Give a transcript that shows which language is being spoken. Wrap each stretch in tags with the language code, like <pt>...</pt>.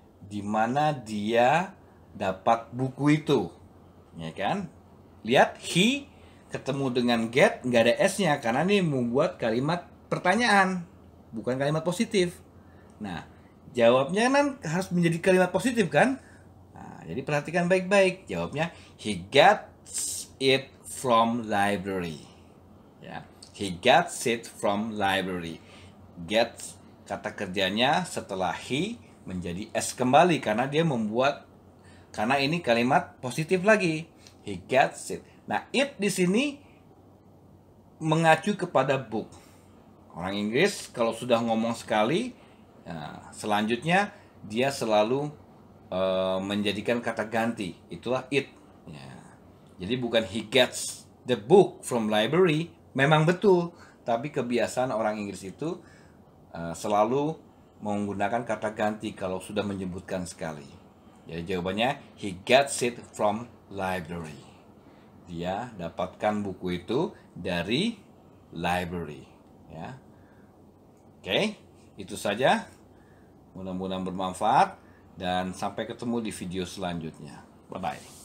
<id>Di mana dia dapat buku itu? Ya kan? Lihat, he ketemu dengan get, nggak ada s-nya karena ini membuat kalimat pertanyaan, bukan kalimat positif. Nah, jawabnya kan harus menjadi kalimat positif kan? Nah, jadi perhatikan baik-baik.</id> <en>Jawabnya he gets it from library. Ya, he gets it from library.</en> <id>Gets kata kerjanya setelah he menjadi s kembali karena dia membuat, karena ini kalimat positif lagi.</id> <en>He gets it.</en> <id>Nah, it di sini mengacu kepada book. Orang Inggris kalau sudah ngomong sekali, selanjutnya dia selalu menjadikan kata ganti. Itulah it. Ya. Jadi bukan</id> <en>he gets the book from library.</en> <id>Memang betul, tapi kebiasaan orang Inggris itu selalu menggunakan kata ganti kalau sudah menyebutkan sekali. Jadi jawabannya</id> <en>he gets it from library.</en> <id>Dia dapatkan buku itu dari library. Ya. Oke, itu saja. Mudah-mudahan bermanfaat dan sampai ketemu di video selanjutnya. Bye bye.</id>